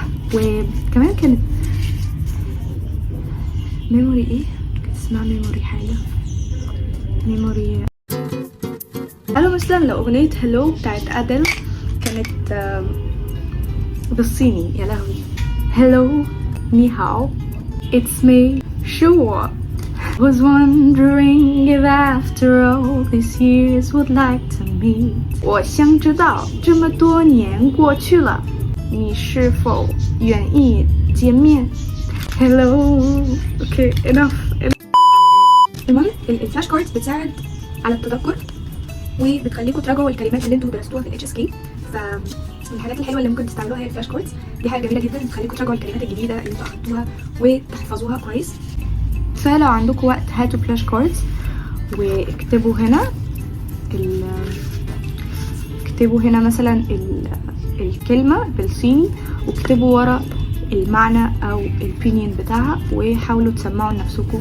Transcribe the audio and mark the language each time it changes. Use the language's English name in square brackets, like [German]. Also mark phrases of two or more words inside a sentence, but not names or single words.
[Arabic] وكمان كانت ميموري كانت اسمها ميموري حاجة ميموري. قالوا مثلا لو اغنية هلو بتاعت ادل كانت بالصيني، يا لهوي. [English] هلو [Chinese] 你好 [English] it's me sure was wondering if after all these years would like to meet [Chinese] 我想知道这么多年过去了你是否愿意见面 [English] hello okay enough. [Arabic] المهم [English] the flash cards [Arabic] بتساعد على التذكر وبتخليكم تراجعوا الكلمات اللي انتوا درستوها في ال HSK. فمن الحاجات الحلوه اللي ممكن تستعملوها هي [English] the flash cards. [Arabic] دي حاجه جميله جدا بتخليكم تراجعوا الكلمات الجديده اللي انتوا اخدتوها وتحفظوها كويس. فلو عندكم وقت هاتوا [English] flash cards [Arabic] واكتبوا هنا مثلا الكلمه بالصيني، واكتبوا ورا المعنى او البينين بتاعها، وحاولوا تسمعوا لنفسكم.